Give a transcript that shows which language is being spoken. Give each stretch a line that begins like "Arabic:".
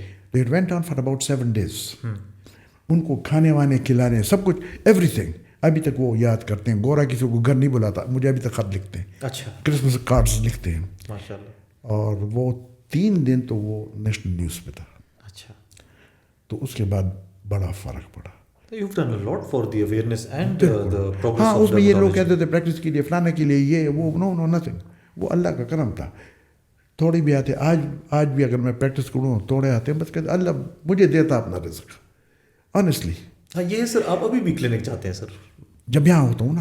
Urdu: تو
English: It went on for about 7 days.
Urdu: ان کو کھانے وانے کھلانے سب کچھ, ایوری تھنگ. ابھی تک وہ یاد کرتے ہیں. گورا کسی کو گھر نہیں بلاتا, مجھے ابھی تک خط لکھتے ہیں. اچھا. کرسمس کارڈز لکھتے ہیں. ماشاء اللہ. اور وہ 3 دن تو وہ نیشنل نیوز پہ تھا. اچھا. تو اس کے بعد بڑا فرق پڑا.
English: You've done a lot for the awareness and the progress.
Urdu: ہاں, اس میں یہ لوگ کہتے تھے پریکٹس کے لیے, فلانے کے لیے, یہ وہ,
English: No nothing.
Urdu: وہ اللہ کا کرم تھا. تھوڑے بھی آتے, آج بھی اگر میں پریکٹس کروں تھوڑے آتے ہیں, بس کہتے اللہ مجھے دیتا اپنا رزق, آنیسٹلی. ہاں, یہ سر آپ ابھی بھی کلینک جاتے ہیں سر؟ جب یہاں ہوتا ہوں نا.